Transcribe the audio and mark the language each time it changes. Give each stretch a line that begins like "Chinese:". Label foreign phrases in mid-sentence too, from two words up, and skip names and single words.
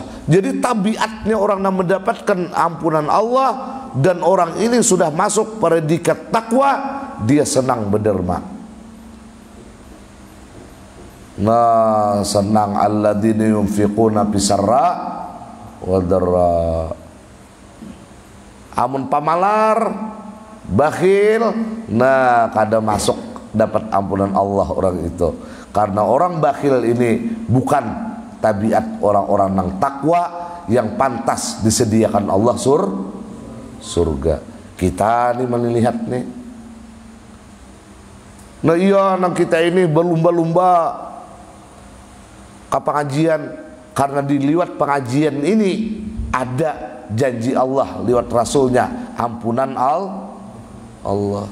Indonesian: Jadi tabiatnya orang yang mendapatkan ampunan Allah dan orang ini sudah masuk predikat takwa, dia senang berderma. Nah, senang
Arabic: الذين ينفقون في السراء والضراء.
Banjar: Amun pamalar,
Indonesian: bakhil, nah kada masuk dapat ampunan Allah orang itu. Karena orang bakhil ini bukan tabiat orang-orang yang takwa yang pantas disediakan Allah surga. Kita nih melihat nih, nah iya, nang kita ini berlumba-lumba ke pengajian, karena di lewat pengajian ini ada janji Allah lewat Rasulnya, ampunan Allah.